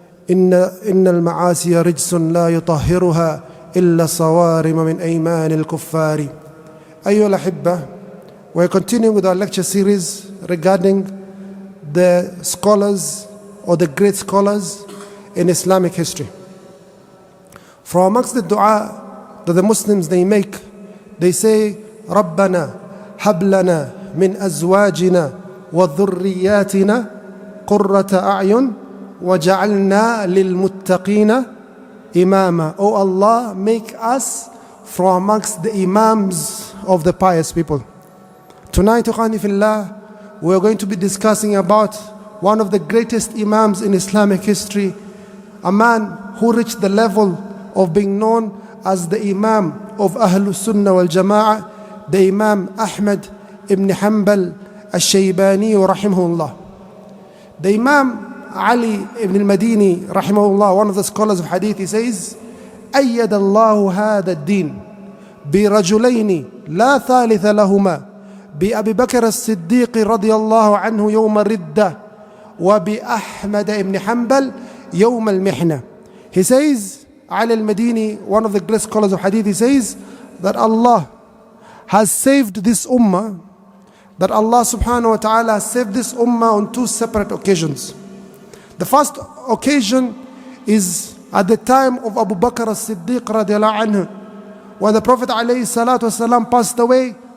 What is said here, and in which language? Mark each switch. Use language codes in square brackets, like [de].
[ar] إن المعاصي رجس لا يطهرها إلا الصوارم من أيمان الكفار. أيها الأحبة, [en] we're continuing with our lecture series regarding the scholars or the great scholars in Islamic history. From amongst the dua that the Muslims they make, they say, [ar] رَبَّنَا هَبْ لَنَا مِنْ أَزْوَاجِنَا وَذُرِّيَّاتِنَا قُرَّةَ أَعْيُنٍ وَجَعَلْنَا لِلْمُتَّقِينَ إِمَامًا. [en] O Allah, make us from amongst the imams of the pious people. Tonight, Ukhani Fillah, we are going to be discussing about one of the greatest imams in Islamic history, a man who reached the level of being known as the Imam of Ahlul Sunnah wal Jama'ah, the Imam Ahmad ibn Hanbal al-Shaybani rahimahullah. The Imam Ali ibn al-Madini rahimahullah, one of the scholars of hadith, he says, [ar] أَيَّدَ اللَّهُ هَذَا الدِّينَ بِرَجُلَيْنِ لَا ثَالِثَ لَهُمَا بأبي بكر الصديق رضي الله عنه يوم الردة وبأحمد ibn Hanbal يوم المحنة. [en] He says, Ali al-Madini, one of the great scholars of hadith, he says that Allah has saved this ummah, that Allah subhanahu wa ta'ala has saved this ummah on two separate occasions. The first occasion is at the time of Abu Bakr as-Siddiq radiallahu anhu, when the Prophet alayhi salatu wasalam passed away.